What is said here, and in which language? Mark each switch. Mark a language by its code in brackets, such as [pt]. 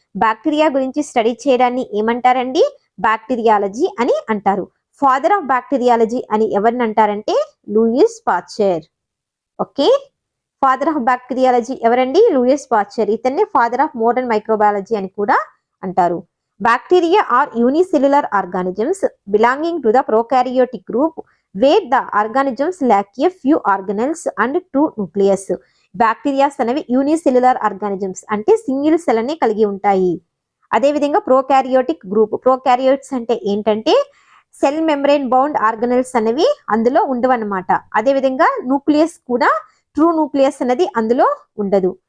[te] Bacteria గురించి study చేయడాన్ని ఏమంటారండి? బ్యాక్టీరియాలజీ అని అంటారు. ఫాదర్ ఆఫ్ బ్యాక్టీరియాలజీ అని ఎవరిని అంటారంటే Louis Pasteur. Okay, father of bacteriology ఎవరండి? Louis Pasteur. ఇతన్ని ఫాదర్ ఆఫ్ మోడర్న్ మైక్రోబయాలజీ అని కూడా అంటారు. [en] Bacteria are unicellular organisms belonging to the prokaryotic group where the organisms lack a few organelles and two nucleus. [te] Bacterias అనేవి unicellular organisms అంటే single cell ని కలిగి ఉంటాయి. అదేవిధంగా ప్రోకారియోటిక్ గ్రూప్, ప్రోకారియోట్స్ అంటే ఏంటంటే సెల్ మెంబ్రెయిన్ బౌండ్ ఆర్గనెల్స్ అనేవి అందులో ఉండవన్నమాట. అదేవిధంగా న్యూక్లియస్ కూడా ట్రూ న్యూక్లియస్ అనేది అందులో ఉండదు.